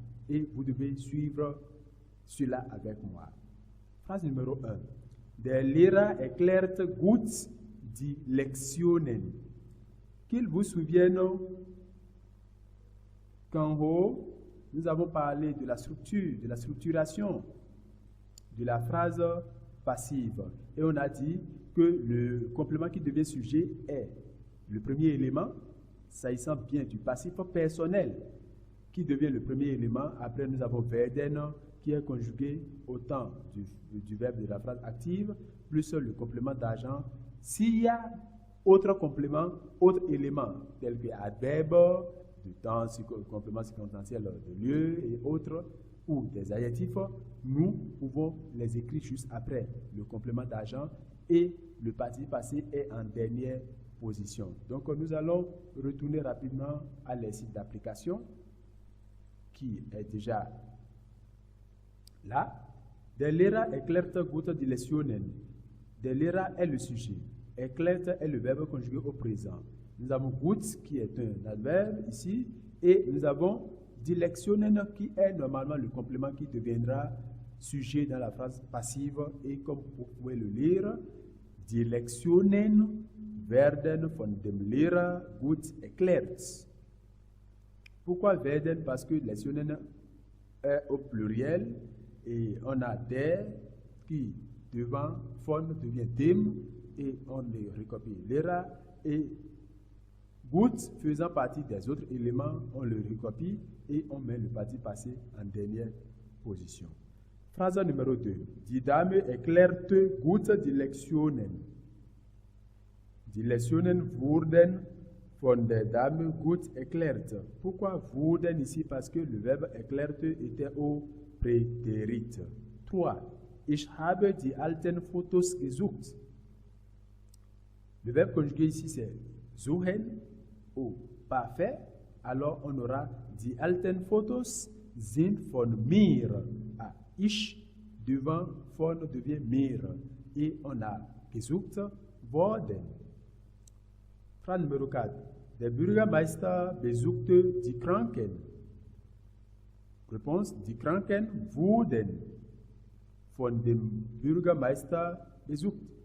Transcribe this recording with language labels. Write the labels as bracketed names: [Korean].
[French] Et vous devez suivre cela avec moi. Phrase numéro 1. [German] Der Lehrer erklärt gut die Lektionen. [French] Qu'il vous souvienne qu'en haut, nous avons parlé de la structure, de la structuration de la phrase passive. Et on a dit que le complément qui devient sujet est le premier élément, s'agissant bien du passif personnel, qui devient le premier élément. Après, nous avons werden, qui est conjugué au temps du verbe de la phrase active, plus le complément d'agent. S'il y a autre complément, autre élément, tel que adverbe, de temps, complément circonstanciel de lieu et autres, ou des adjectifs, nous pouvons les écrire juste après le complément d'agent et le participe passé est en dernière position. Donc, nous allons retourner rapidement à l'exercice d'application qui est déjà là. [German] Der Lehrer erklärt gut die Lektionen. [French] Der Lehrer est le sujet. Erklärt est le verbe conjugué au présent. Nous avons gut qui est un adverbe ici et nous avons [German] die Lektionen qui est normalement le complément qui deviendra sujet dans la phrase passive et comme vous pouvez le lire, die Lektionen werden von dem Lehrer gut erklärt. [French] Pourquoi werden? Parce que Lektionen est au pluriel et on a der qui devant von devient dem et on les recopie Lehrer et gut faisant partie des autres éléments, on le recopie et on met le participe passé en dernière position. Phrase numéro 2. [German] Die Dame erklärte gut die Lektionen. Die Lektionen wurden von der Dame gut erklärt. [French] Pourquoi wurden ici? Parce que le verbe erklärt était au Präterit. 3. [German] Ich habe die alten Fotos gesucht. [French] Le verbe conjugué ici c'est suchen au parfait. [German] Alors on aura die alten Fotos sind von mir. [French] Ah, ich devant von devient mir. Et on a [German] gesucht worden. [French] Frage numéro 4. [German] Der Bürgermeister besuchte die Kranken. Réponse, die Kranken wurden von dem Bürgermeister besucht.